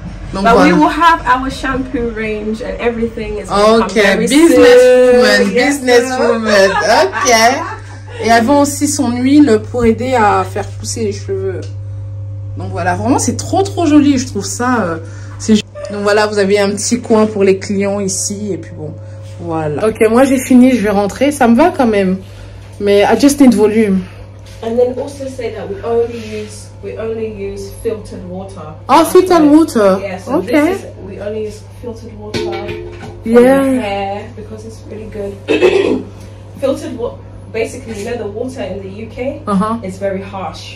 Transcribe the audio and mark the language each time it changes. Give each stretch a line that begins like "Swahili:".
English: But we will have our shampoo range and everything is okay. Businesswoman. Okay.
French: Et elles vendent aussi son huile pour aider à faire pousser les cheveux. Donc voilà, vraiment c'est trop joli, je trouve ça. Donc voilà, vous avez un petit coin pour les clients ici et puis bon, voilà. Ok, moi j'ai fini, je vais rentrer, ça me va quand même.
English: Mais I just need volume. And then also say that we only use filtered water. Oh, filtered water. Yeah, so okay. We only use filtered water. Yeah. For hair because it's really good. Filtered water. Basically, you know, the water in the UK is very harsh.